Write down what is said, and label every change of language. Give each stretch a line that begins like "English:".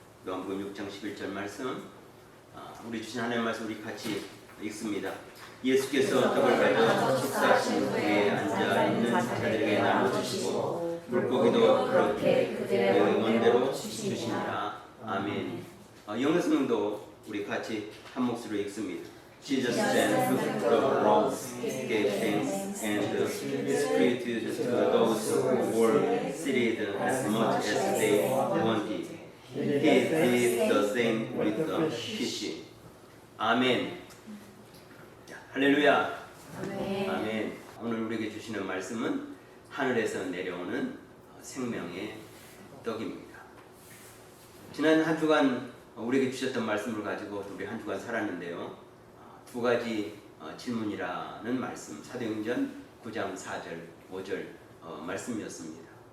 Korean: 요한복음 6장 11절 말씀 우리 주신 하나님의 말씀 우리 같이 읽습니다. 예수께서 떡을 가져 축사하신 후에 앉아있는 자들에게 나눠주시고 물고기도 그렇게 그들의 원대로 주시니라. 아멘. 영어성도 우리 같이 한 목소리로 읽습니다.
English: Jesus sent food to the world, gave thanks, and distributed to those who were seated as much as they wanted. He did the same with the fish.
Korean: 아멘. 할렐루야. 아멘. 오늘 우리에게 주시는 말씀은 하늘에서 내려오는 생명의 떡입니다. 지난 한 주간 우리에게 주셨던 말씀을 가지고 우리 한 주간 살았는데요. 두 가지 질문이라는 말씀, 사도행전 9장 4절, 5절 말씀이었습니다.